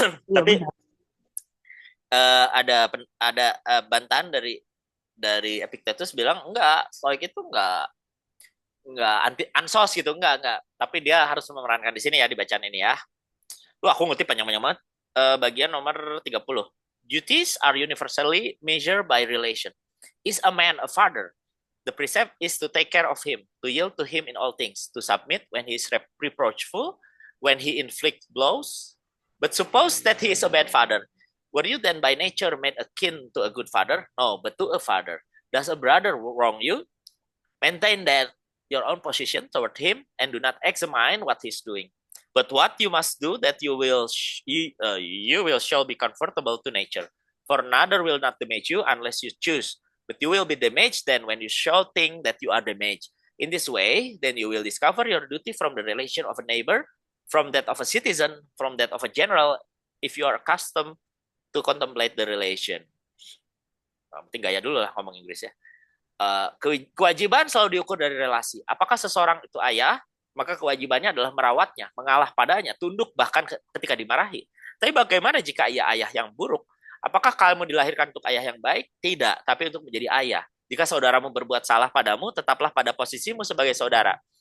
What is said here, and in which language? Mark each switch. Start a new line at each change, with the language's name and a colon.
Indonesian: Tapi ada bantahan dari Epictetus bilang enggak, stoik itu enggak anti ansos gitu, enggak. Tapi dia harus memerankan di sini ya, di bacaan ini ya. Aku ngutip panjang-panjang banget. Bagian nomor 30.
English: Duties are universally measured by relation. Is a man a father? The precept is to take care of him, to yield to him in all things, to submit when he is reproachful, when he inflicts blows. But suppose that he is a bad father. Were you then by nature made akin to a good father? No, but to a father. Does a brother wrong you? Maintain that your own position toward him and do not examine what he's doing. But what you must do that you will shall be comfortable to nature. For another will not damage you unless you choose. But you will be damaged then when you shall think that you are damaged. In this way, then you will discover your duty from the relation of a neighbor, from that of a citizen, from that of a general, if you are accustomed to contemplate the relation.
Indonesian: Penting gaya dulu lah ngomong Inggris ya. Kewajiban selalu diukur dari relasi. Apakah seseorang itu ayah, maka kewajibannya adalah merawatnya, mengalah padanya, tunduk bahkan ketika dimarahi. Tapi bagaimana jika ia ayah yang buruk? Apakah kamu dilahirkan untuk ayah yang baik? Tidak, tapi untuk menjadi ayah. Jika saudaramu berbuat salah padamu, tetaplah pada posisimu sebagai saudara.